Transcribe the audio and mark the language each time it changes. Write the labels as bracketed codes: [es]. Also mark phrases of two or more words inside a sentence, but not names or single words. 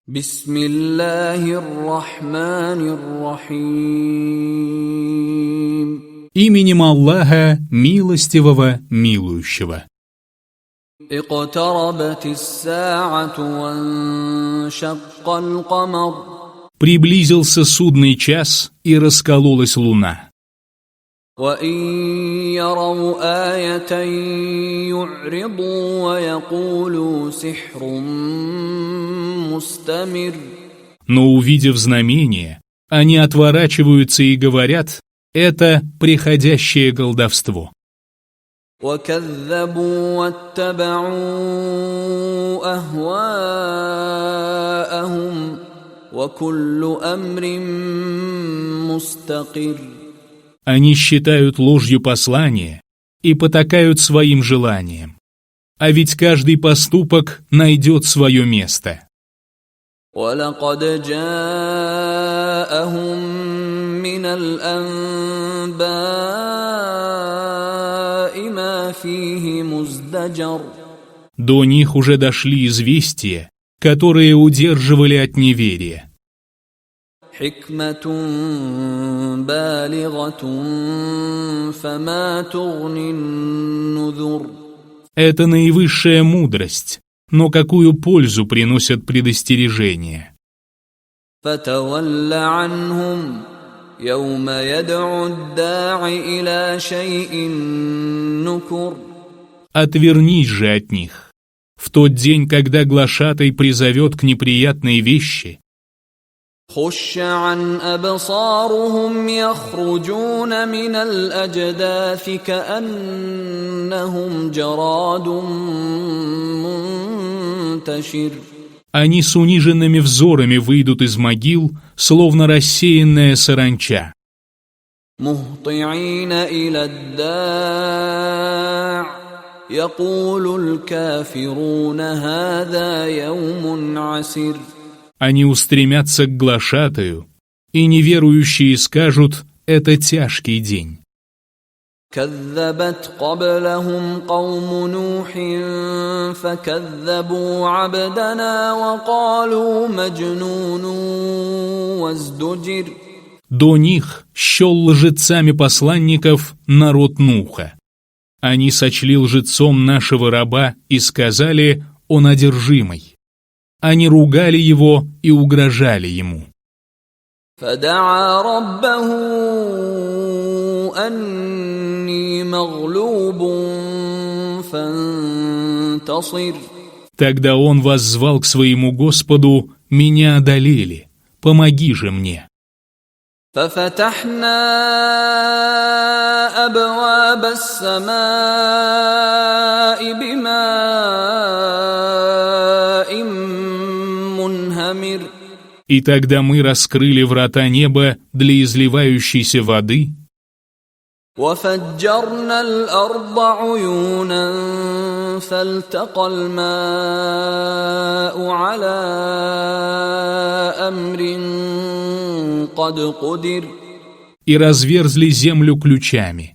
[ar] بسم الله الرحمن الرحيم. [ru] Именем Аллаха, милостивого, милующего. [ar] اقتربت الساعة وانشق القمر. [ru] Приблизился судный час, и раскололась луна. [ar] وَإِن يَرَوْا آيَةً يُعْرِضُوا وَيَقُولُوا سِحْرٌ مُسْتَمِرٌّ. [ru] Но, увидев знамение, они отворачиваются и говорят: это приходящее колдовство. [ar] وَكَذَّبُوا وَاتَّبَعُوا أَهْوَاءَهُمْ وَكُلُّ أَمْرٍ مُسْتَقِرٌّ. [ru] Они считают ложью послание и потакают своим желаниям. А ведь каждый поступок найдет свое место. [ar] وَلَقَدْ جَاءَهُم مِّنَ الْأَنبَاءِ مَا فِيهِ مُزْدَجَرٌ. [ru] До них уже дошли известия, которые удерживали от неверия. [ar] حِكْمَةٌ بَالِغَةٌ فَمَا تُغْنِ النُّذُرُ. [ru] Это наивысшая мудрость, но какую пользу приносят предостережения? [ar] فَتَوَلَّ عَنْهُمْ يَوْمَ يَدْعُ الدَّاعِ إِلَى شَيْءٍ نُكُرٍ. [ru] Отвернись же от них. В тот день, когда глашатай призовет к неприятной вещи, [ar] خُشَّ عَنْ أَبْصَارُهُمْ يَخْرُجُونَ مِنَ الْأَجْدَاثِ كَأَنَّهُمْ جَرَادٌ مُنْتَشِرٌ. [ru] они с униженными взорами выйдут из могил, словно рассеянная саранча. [ar] مُهْطِعِينَ إِلَى الدَّاعِ يَقُولُ الْكَافِرُونَ هَذَا يَوْمٌ عَسِرٌ. [ru] Они устремятся к глашатаю, и неверующие скажут: это тяжкий день. [ar] كذبت قبلهم قوم نوح فكذبوا عبدنا وقالوا مجنون وازدجر. [ru] До них счел лжецами посланников народ Нуха. Они сочли лжецом нашего раба и сказали: он одержимый. Они ругали его и угрожали ему. [ar] فدعا ربه أني مغلوب فانتصر. [ru] Тогда он воззвал к своему Господу: меня одолели, помоги же мне. [ar] ففتحنا أبواب السماء بماء منهمر. [ru] И тогда мы раскрыли врата неба для изливающейся воды, [ar] وفجرنا الأرض عيونا فالتقى الماء على أمر قد قدر. [ru] и разверзли землю ключами.